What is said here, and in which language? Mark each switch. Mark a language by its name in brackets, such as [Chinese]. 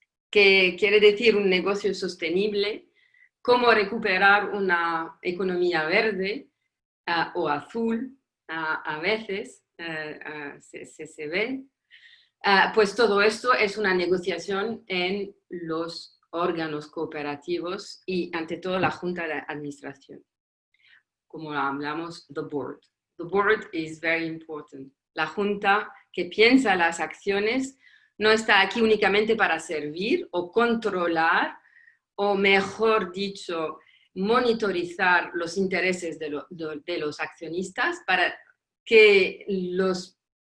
[Spanish] que quiere decir un negocio sostenible, cómo recuperar una economía verde, o azul, a veces se ve, pues todo esto es una negociación en los órganos cooperativos y ante todo la junta de administración. Como hablamos, [English] the board. The board is very important. [Spanish] La junta que piensa las acciones no está aquí únicamente para servir o controlar, o mejor dicho, monitorizar los intereses de los accionistas para que los